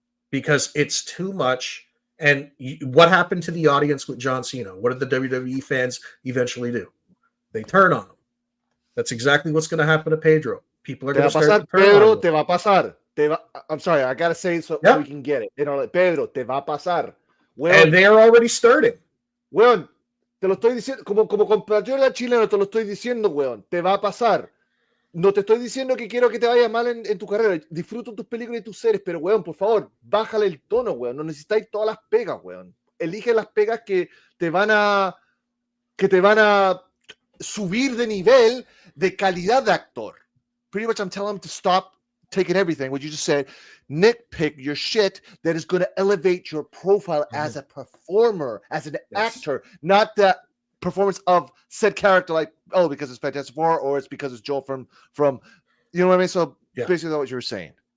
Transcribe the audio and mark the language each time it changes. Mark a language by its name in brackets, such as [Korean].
[English] Because it's too much. And what happened to the audience with John Cena? What did the WWE fans eventually do? They turn on him. That's exactly what's going to happen to Pedro. People are going to start to turn [Spanish] Pedro, [English] on him. [Spanish] te va a pasar. [English] I'm sorry, I got to say it so we can get it. [Spanish] Pedro, te va a pasar. [English] And they are already starting. [Spanish] Weón, te lo estoy diciendo, como compatriota chileno, te lo estoy diciendo, weón. Te va a pasar. No te estoy diciendo que quiero que te vaya mal en tu carrera. Disfruto tus películas y tus series, pero, weón, por favor, bájale el tono, weón. No necesitáis todas las pegas, weón. Elige las pegas que te van a subir de nivel de calidad de actor. [English] Pretty much I'm telling him to stop taking everything, what you just said, nitpick your shit that is going to elevate your profile as a performer, as an actor, not the performance of said character, like, oh, because it's Fantastic Four or it's because it's Joel from you know what I mean? So basically that's what you were saying.